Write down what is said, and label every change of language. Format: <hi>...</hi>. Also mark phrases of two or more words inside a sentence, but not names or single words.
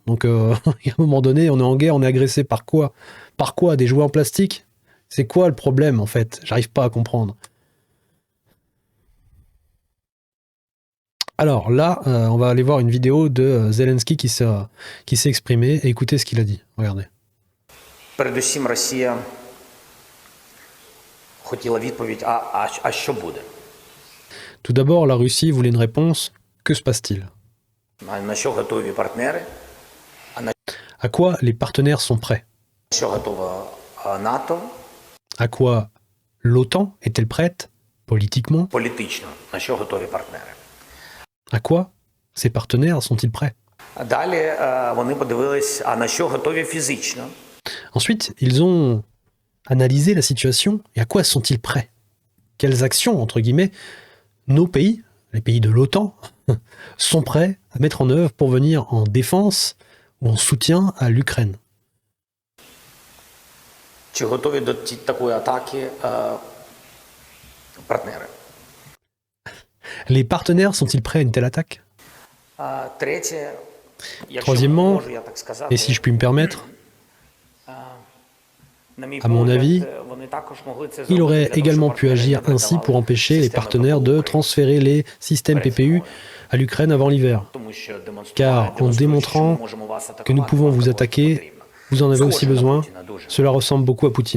<fr>Donc à un moment donné, on est en guerre, on est agressé par quoi? Par quoi? Des jouets en plastique? C'est quoi le problème en fait? J'arrive pas à comprendre. Alors là, on va aller voir une vidéo de Zelensky qui s'est exprimé et écoutez ce qu'il a dit. Regardez.</fr> <uk>Передусім Росія хотіла відповідь, а що буде?</uk> <fr>Tout d'abord, la Russie voulait une réponse. Que se passe-t-il?</fr> <uk>На що готові партнери?</uk> <fr>À quoi les partenaires sont prêts?</fr> <uk>На що готова НАТО?</uk> <fr>À quoi l'OTAN est-elle prête politiquement?</fr> <uk>Політично. На що готові партнери?</uk> <fr>À quoi ces partenaires sont-ils prêts?</fr> <uk>Далі вони подивились, а на що готові фізично?</uk> <fr>Ensuite, ils ont analysé la situation et à quoi sont-ils prêts? Quelles actions, entre guillemets, nos pays, les pays de l'OTAN, sont prêts à mettre en œuvre pour venir en défense ou en soutien à l'Ukraine?</fr> <uk>Чи готові до такої атаки партнери?</uk> <fr>Les partenaires sont-ils prêts à une telle attaque?</fr> <uk>Третє,</uk> <fr>Troisièmement,</fr> <uk>можу я так сказати,</uk> <fr>et si je puis me permettre, à mon avis, il aurait également pu agir ainsi pour empêcher les partenaires de transférer les systèmes PPU à l'Ukraine avant l'hiver. Car en démontrant que nous pouvons vous attaquer, vous en avez aussi besoin, cela ressemble beaucoup à Poutine.</fr>